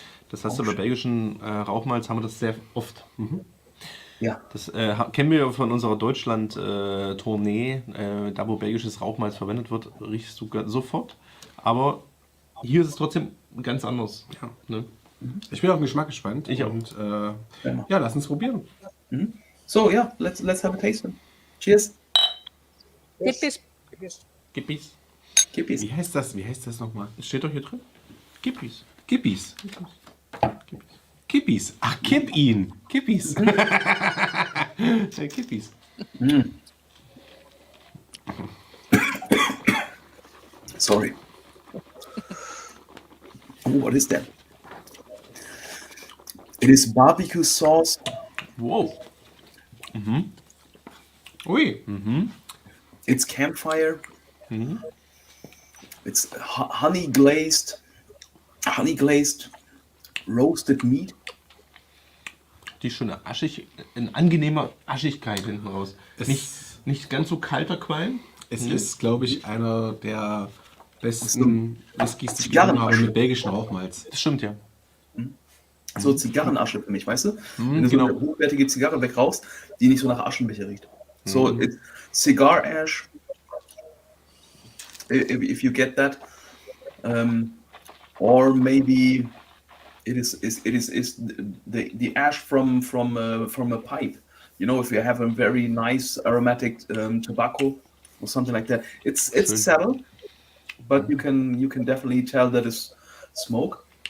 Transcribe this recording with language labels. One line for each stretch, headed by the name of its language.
German: Das hast du bei belgischen Rauchmalz, haben wir das sehr oft. Ja. Das kennen wir von unserer Deutschland-Tournee. Da, wo belgisches Rauchmalz verwendet wird, riechst du sofort. Aber hier ist es trotzdem ganz anders. Ja. Ne? Ich bin auf den Geschmack gespannt. Ich auch. Und ja, lass uns probieren.
English: So, yeah, let's have a taste. Cheers.
Finnish: Kippis. Gippis. Kippies.
German: Wie heißt das nochmal? Steht doch hier drin. Gippis.
Finnish: Kippis. Kippis.
German: Ach, kipp ihn. Kippis. Ja, Kippis.
English: Sorry. Oh, what is that? It is barbecue sauce. Wow. Ui. It's campfire. It's honey glazed roasted meat.
German: Die ist schon eine angenehme Aschigkeit hinten raus. Nicht ganz so kalter Qualm. Es ist, glaube ich, einer der besten Whiskys, die ich getrunken habe mit belgischen Rauchmalz. Das stimmt, ja. So Zigarrenasche für mich, weißt du? Wenn du genau. so eine hochwertige Zigarre wegrauchst, die nicht so nach Aschenbecher riecht.
English: So, it's cigar ash, if you get that, or maybe it is the ash from a pipe. You know, if you have a very nice aromatic tobacco or something like that, it's subtle, but you can definitely tell that it's smoke.